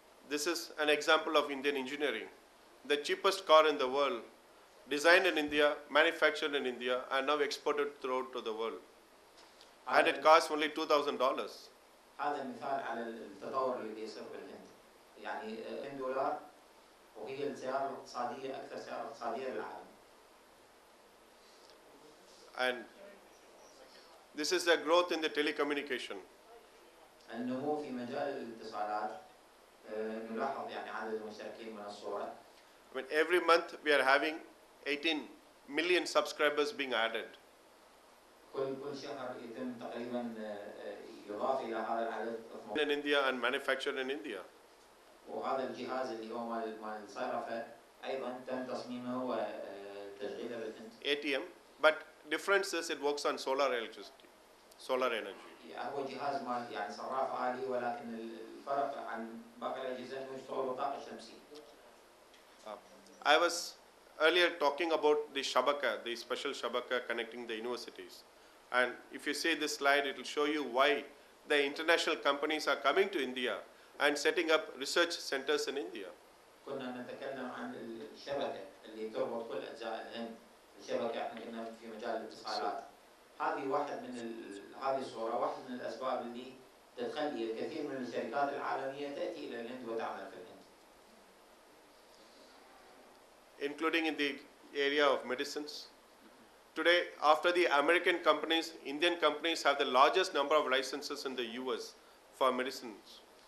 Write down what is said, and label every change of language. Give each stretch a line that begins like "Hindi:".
English: This is an example of Indian engineering. The cheapest car in the world, designed in India, manufactured in India, and now exported throughout to the world. And it costs only $2,000.
Arabic: هذا مثال على التطور اللي بيصير بالهند. يعني $2 وهي السيارة الاقتصادية أكثر سيارة اقتصادية بالعالم.
English: And this is the growth in the telecommunication.
Arabic: النمو في مجال الاتصالات نلاحظ يعني عدد المشتركين من الصورة.
English: I mean, every month we are having 18 million subscribers being added.
Arabic: كل شهر يتم تقريبا يضاف إلى هذا العدد.
English: In India and manufactured in India.
Arabic: وهذا الجهاز اللي هو مال الصيرفة أيضا تم تصميمه وتشغيله بالهند.
English: ATM, but difference is it works on solar electricity, solar energy.
Arabic: هو جهاز مال يعني صراف آلي، ولكن الفرق عن باقي الأجهزة إنه يشتغل بالطاقة الشمسية.
English: I was earlier talking about the shabaka, the special shabaka connecting the universities. And if you see this slide, it will show you why the international companies are coming to India and setting up research centers in India.
Arabic: كنا نتكلم عن الشبكة اللي تربط كل أجزاء الهند. الشبكة احنا كنا في مجال الاتصالات. هذه واحد من هذه الصورة واحد من الأسباب اللي تخلي الكثير من الشركات العالمية تأتي إلى الهند وتعمل في الهند.
English: Including in the area of medicines. Today, after the American companies, Indian companies have the largest number of licenses in the US for medicines.